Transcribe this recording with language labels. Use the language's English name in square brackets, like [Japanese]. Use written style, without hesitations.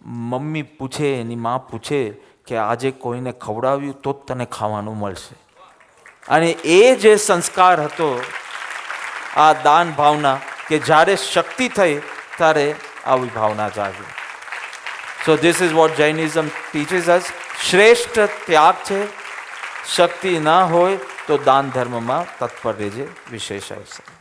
[Gujarati] Mummy પૂછે, એની માં પૂછે કે આજે કોઈને ખવડાવ્યું તો જ તને ખાવાનું મળશે. અને એ જે સંસ્કાર હતો આ દાન ભાવના, કે જ્યારે શક્તિ થઈ ત્યારે આવી ભાવના જાગી. [English] So this is what Jainism teaches us. [Gujarati] શ્રેષ્ઠ ત્યાગ છે. શક્તિ ના હોય તો દાન ધર્મમાં તત્પર રહેજે. વિશેષ અવસર.